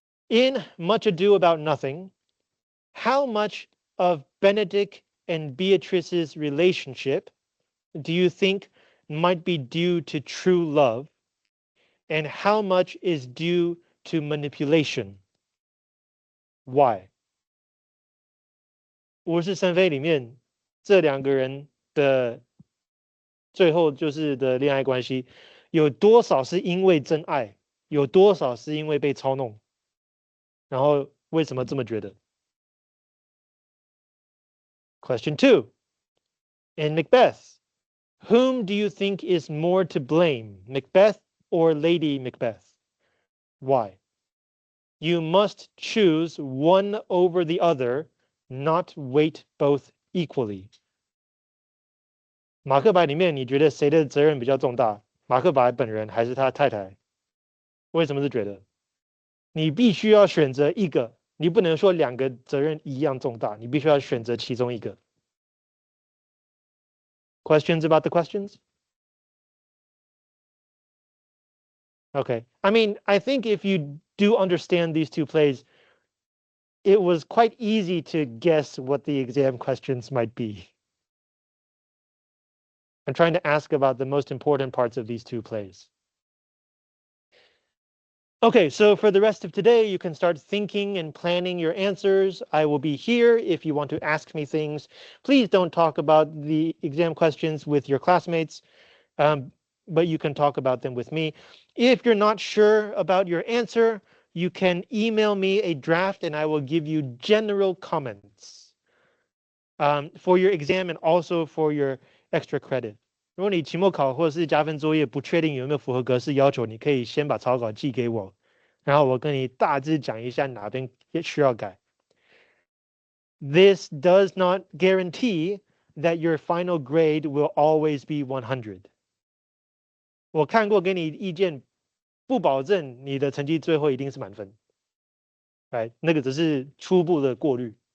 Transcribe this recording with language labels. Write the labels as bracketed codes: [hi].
[en] In Much Ado About Nothing, how much of Benedict and Beatrice's relationship do you think might be due to true love, and how much is due to manipulation? Why? [zh] 53妃里面这2个人的最后就是的恋爱关系，有多少是因为真爱，有多少是因为被操弄？然后为什么这么觉得？ [en] Question 2. In Macbeth, whom do you think is more to blame, Macbeth or Lady Macbeth? Why? You must choose one over the other, not weight both equally. [zh] 马克白里面，你觉得谁的责任比较重大？马克白本人还是他太太？为什么是觉得？你必须要选择一个，你不能说2个责任一样重大，你必须要选择其中一个。 [en] Questions about the questions? Okay. I mean, I think if you do understand these 2 plays, it was quite easy to guess what the exam questions might be. I'm trying to ask about the most important parts of these 2 plays. Okay, so for the rest of today, you can start thinking and planning your answers. I will be here if you want to ask me things. Please don't talk about the exam questions with your classmates, but you can talk about them with me. If you're not sure about your answer, you can email me a draft and I will give you general comments for your exam and also for your extra credit. [zh] 如果你期末考或者是加分作业不确定有没有符合格式要求，你可以先把草稿寄给我，然后我跟你大致讲一下哪边需要改。 [en] This does not guarantee that your final grade will always be 100. [zh] 我看过给你意见，不保证你的成绩最后一定是满分。 Right， 那个只是初步的过滤。